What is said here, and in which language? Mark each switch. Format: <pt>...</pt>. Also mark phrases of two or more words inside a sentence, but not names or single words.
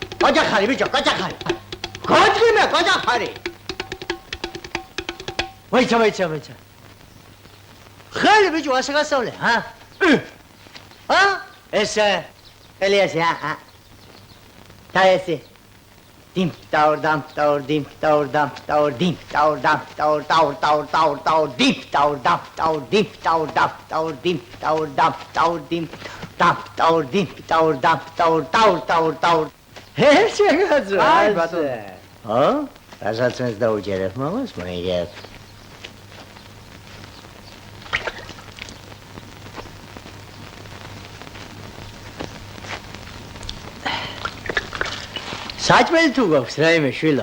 <ka>გაჯახარი ბიჭო, გაჯახარი. გაჯგიმა, გაჯახარი. ვაიცა. ხელი ბიჭო, ასე გასავლე, ჰა? ჰა? ესე, ხელი ასე, ჰა? და ესე. Dim, taur, dim, taur, dim, taur, dim, taur, dim, taur, dim, taur, dim, taur, dim, taur, dim, taur. ესე გაწვა. აი ბატონო. ხო? რასაც მეც დაუჯერებ მამას, მოიგებ. საჭმელი თუ გვაქვს რაიმე შვილო?</ka>